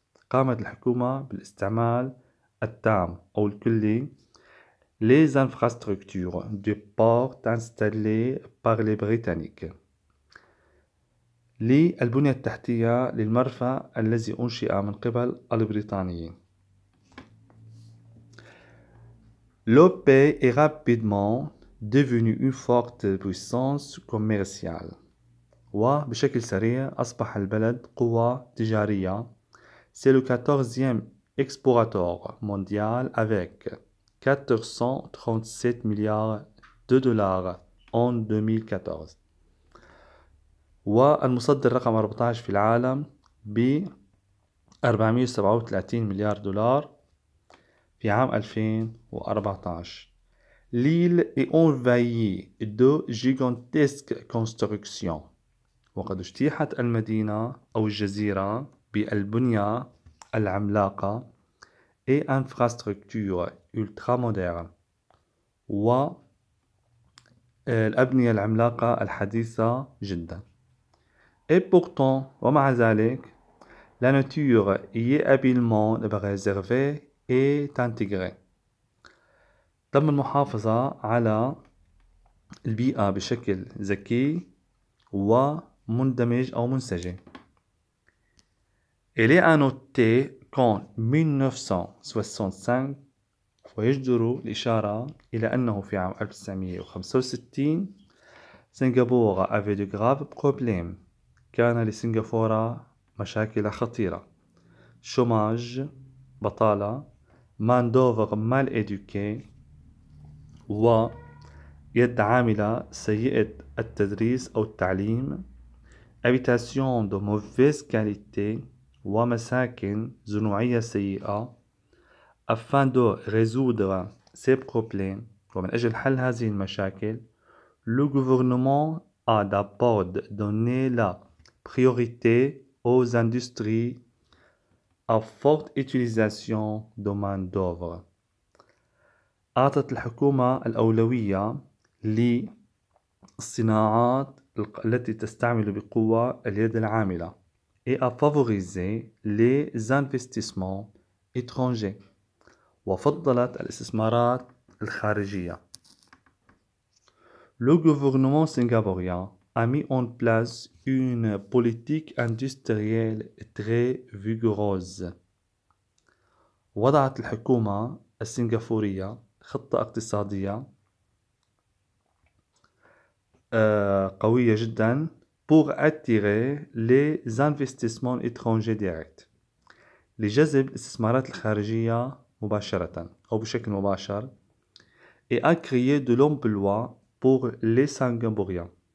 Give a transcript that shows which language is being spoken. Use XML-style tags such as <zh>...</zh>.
<ar>قامت الحكومة بالاستعمال التام أو الكلي</ar> <fr>les infrastructures du port installées par les Britanniques.</fr> <ar>للبنية التحتية للمرفأ الذي أنشئ من قبل البريطانيين.</ar> <fr>Le pays est rapidement devenu une forte puissance commerciale.</fr> <ar>وبشكل سريع أصبح البلد قوة تجارية.</ar> <fr>C'est le 14e exportateur mondial avec 437 milliards de dollars en 2014.</fr> <ar>والمصدر رقم 14 في العالم ب 437 مليار دولار في عام 2014.</ar> <fr>L'île est envahie de gigantesques constructions.</fr> <ar>وقد اجتيحت المدينة أو الجزيرة بالبنية العملاقة</ar> <fr>et infrastructures ultra modernes,</fr> <ar>والأبنية العملاقة الحديثة جدا.</ar> <fr>Et pourtant,</fr> <ar>ومع ذلك,</ar> <fr>la nature y est habilement préservée et intégrée.</fr> <ar>تم المحافظة على البيئة بشكل ذكي ومندمج أو منسجم.</ar> <fr>Elle est à noter qu'en 1965,</fr> <ar>ويجدر الإشارة إلى أنه في عام 1965</ar> <fr>سنغافورة avait de graves problèmes.</fr> <ar>كان لسنغافورة مشاكل خطيرة. chômage بطالة,</ar> <fr>main d'œuvre mal éduquée,</fr> <ar>ويد عاملة سيئة التدريس أو التعليم,</ar> <fr>habitation de mauvaise qualité,</fr> <ar>ومساكن ذو سيئة.</ar> <fr>afin de résoudre ces problèmes,</fr> <ar>ومن أجل حل هذه المشاكل,</ar> <fr>le gouvernement a d'abord donné la priorité aux industries à forte utilisation de main-d'œuvre.</fr> <ar>أعطت الحكومة الأولوية للصناعات التي تستعمل بقوة اليد العاملة</ar> <fr>et a favorisé les investissements étrangers</fr> <ar>وفضلت الاستثمارات الخارجية.</ar> <fr>Le gouvernement singapourien a mis en place une politique industrielle très vigoureuse.</fr> <ar>وضعت الحكومة السنغافورية خطة اقتصادية قوية جدا</ar> <fr>pour attirer les investissements étrangers directs</fr> <ar>لجذب الاستثمارات الخارجية مباشرة أو بشكل مباشر</ar> <fr>et a créé de l'emploi pour les Singapouriens</fr>